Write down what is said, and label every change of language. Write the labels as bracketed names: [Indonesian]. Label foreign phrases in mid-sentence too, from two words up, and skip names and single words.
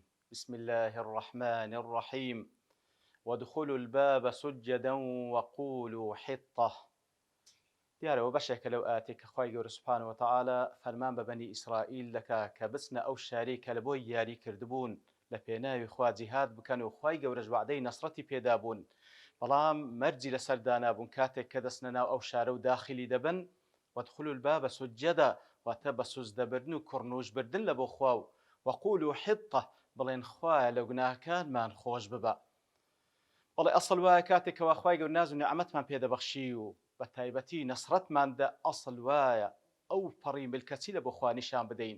[Arabic] بسم الله الرحمن الرحيم. وادخلوا الباب سجدا وقولوا حطة. [Central Kurdish] دیارەوە بەشێکە لەو ئاەتێک کە خوای گەورە [Arabic] سوبحانەهو وتەعالە [Central Kurdish] فەرمان بە بەنی ئیسرائیل دەکا کە بچنە ئەو شارەی کە لە بۆی یاری کردبوون لە پێناوی خوا جیهاد بکەن و خوای گەورەش وعدەی نەسڕەتی پێدا بوون، بەڵام مەرجی لەسەر دانابوون کاتێک کە دەستنە ناو ئەو شارە و داخلی دەبن. [Arabic] وادخلوا الباب سجدا، [Central Kurdish] واتە بە سوزدەبردن و کوڕنوشبردن لە بۆ خوا و [Arabic] وەقولوا حطة، [Central Kurdish] بڵێن خوایە لە گوناهەکانمان خۆش ببە. بەڵێ ئەسڵ وایە کاتێکەوە خوای گەورە ناز و نیعمەتمان پێدەبەخشی و بە تایبەتی نەسڕەتماندا، ئەسڵ وایە ئەو پەڕی ملکەچی لە بۆ خوا نیشان بدەین.